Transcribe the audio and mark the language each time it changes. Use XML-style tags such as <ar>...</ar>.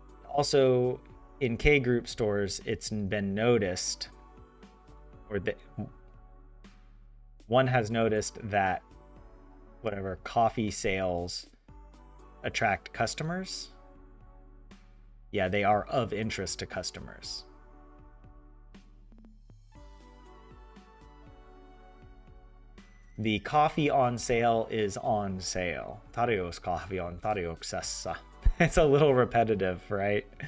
<en>Also, in K Group stores, it's been noticed, or one has noticed that whatever coffee sales attract customers. Yeah, they are of interest to customers. The coffee on sale is on sale.</en> <fi>Tarjous coffee on tarjouksessa.</fi> <en>It's a little repetitive, right?</en>